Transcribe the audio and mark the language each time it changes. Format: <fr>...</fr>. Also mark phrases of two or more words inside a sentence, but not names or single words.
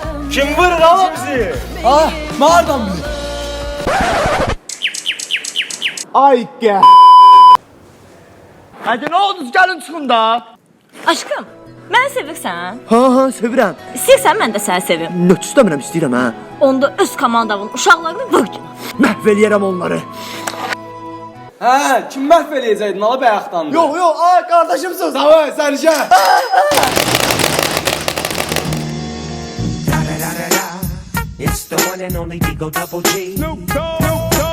<tr>Kim vurur ama bizi? Ah, mağaradan bilir. Ay gel. Hadi ne oldu</tr> <az>gəlin çıxın da. Aşkım, mən sevirsən. Ha, sevirəm. İstəyirsən mən də səni sevim. Nöt istəmirəm, istəyirəm ha. Onda öz komandamın uşaqlarını vur. Məhv eləyərəm onları. Hə, kim məhv eləyəcəkdin ala bayaqdan?</az> <tr>Yok yok, aa kardeşimsin. Tamam, sen işe.</tr> <en>It's the one and only Digo Double G.</en>